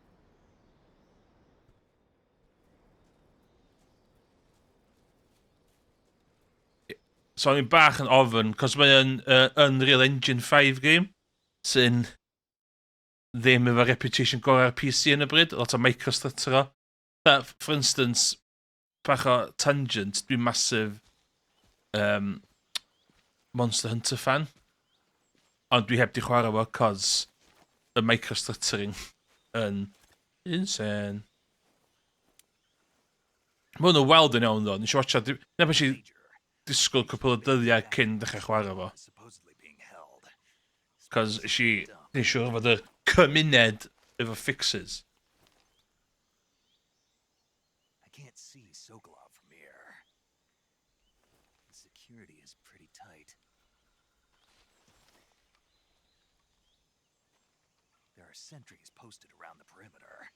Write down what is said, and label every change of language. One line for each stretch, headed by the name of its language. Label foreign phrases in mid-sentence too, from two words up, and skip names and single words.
Welsh: So, o'n i'n bach yn ofyn, cos mae'n Unreal Engine 5 game, sy'n ddim efo reputation gorau ar PC yn y bryd, lot o microstutter o.
English: For instance,
Welsh: bach o tangent, dwi'n massive Monster Hunter fan, ond dwi heb di chwarae fo cos y microstuttering yn insane. Mae hwnnw weld yn iawn ddo, nes i watcha, neb eisiau disgwyl cwpl o dyddiau cyn dechrau chwarae fo. Cos nes siŵr fod y cymuned efo fixes.
English: I can't see Sokolov from here. The security is pretty tight. There are sentries posted around the perimeter.